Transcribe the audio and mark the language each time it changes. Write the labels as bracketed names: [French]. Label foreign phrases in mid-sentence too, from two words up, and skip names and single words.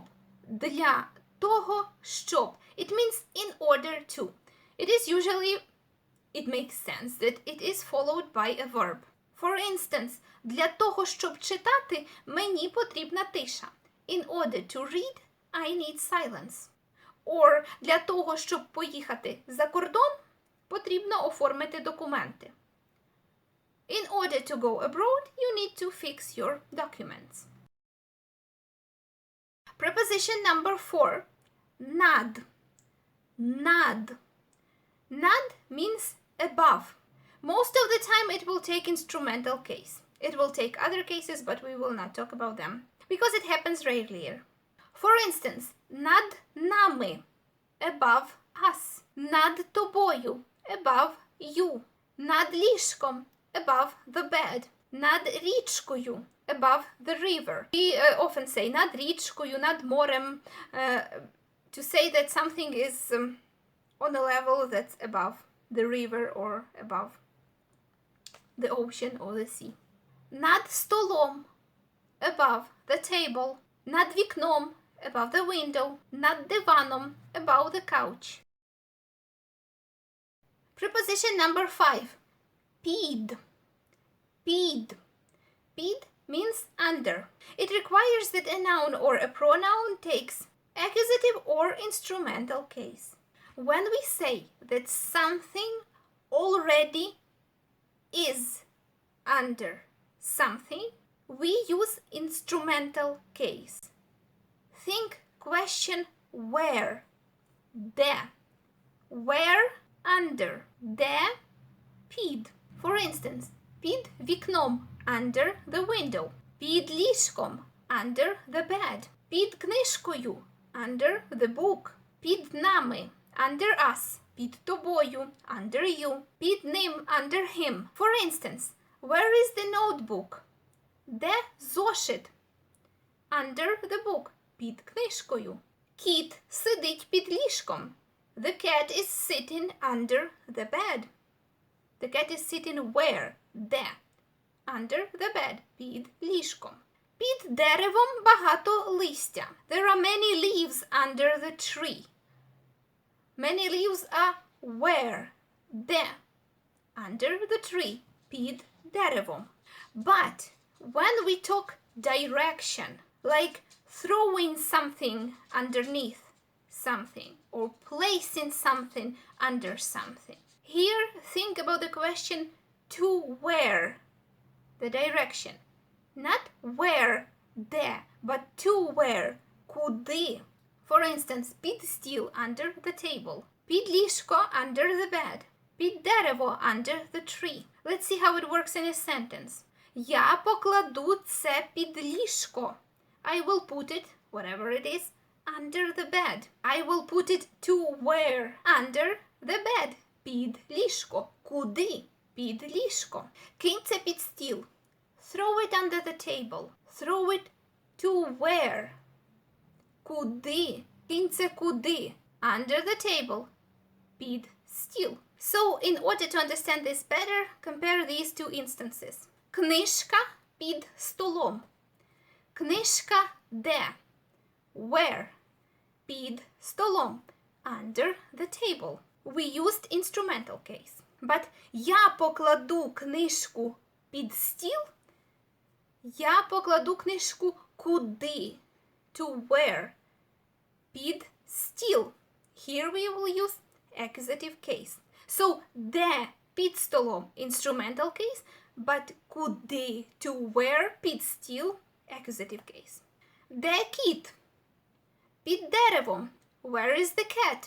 [Ukrainian] Для того, щоб. [English] It means in order to. It is usually, it makes sense that it is followed by a verb. For instance, [Ukrainian] для того, щоб читати, мені потрібна тиша. [English] In order to read, I need silence. [Ukrainian] Or для того, щоб поїхати за кордон, потрібно оформити документи. [English] In order to go abroad, you need to fix your documents. Preposition number 4, nad. Nad. Nad means above. Most of the time it will take instrumental case. It will take other cases, but we will not talk about them because it happens rarely. For instance, [Ukrainian] над нами, [English] above us. [Ukrainian] Над тобою, [English] above you. [Ukrainian] Над ліжком, [English] above the bed. [Ukrainian] Над річкою, [English] above the river. We often say [Ukrainian] над річкою, над морем, [English] to say that something is on a level that's above the river or above the ocean or the sea. [Ukrainian] Над столом, [English] above the table. [Ukrainian] Над вікном, [English] above the window. [Ukrainian] Над диваном, [English] above the couch. Preposition number 5, [Ukrainian] pід. [English] Pід. Pід means under. It requires that a noun or a pronoun takes accusative or instrumental case. When we say that something already is under something, we use instrumental case. Think question where. Де. Where under. [Ukrainian] Де під. [English] For instance, [Ukrainian] під вікном, [English] under the window. [Ukrainian] Під ліжком, [English] under the bed. [Ukrainian] Під книжкою, [English] under the book. [Ukrainian] Під нами, [English] under us. [Ukrainian] Під тобою, [English] under you. [Ukrainian] Під ним, [English] under him. For instance, where is the notebook? [Ukrainian] Де зошит? [English] Under the book. [Ukrainian] Під книжкою. Кіт сидить під ліжком. [English] The cat is sitting under the bed. The cat is sitting where? Де? Under the bed. [Ukrainian] Під ліжком. Під деревом багато листя. [English] There are many leaves under the tree. Many leaves are where? Де? Under the tree. [Ukrainian] Під деревом. [English] But when we talk direction, like throwing something underneath something or placing something under something, here think about the question to where, the direction. Not where, де, but to where, куди. For instance, [Ukrainian] під стіл, [English] under the table. [Ukrainian] Під ліжко, [English] under the bed. [Ukrainian] Під дерево, [English] under the tree. Let's see how it works in a sentence. [Ukrainian] Я покладу це під ліжко. [English] I will put it, whatever it is, under the bed. I will put it to where? Under the bed. [Ukrainian] Під ліжко. Куди? Під ліжко. Кинь це під стіл. [English] Throw it under the table. Throw it to where? [Ukrainian] Куди? Кинь це куди? [English] Under the table. [Ukrainian] Під стіл. [English] So, in order to understand this better, compare these two instances. [Ukrainian] Книжка під столом. Книжка де? Where? Під столом. [English] Under the table. We used instrumental case. [Ukrainian] But я покладу книжку під стіл. Я покладу книжку куди? [English] To where? [Ukrainian] Під стіл. [English] Here we will use accusative case. So, [Ukrainian] де під столом [English] instrumental case, but куди? To where? [Ukrainian] Під стіл [English] accusative case. [Ukrainian] Де кіт? Під деревом. [English] Where is the cat?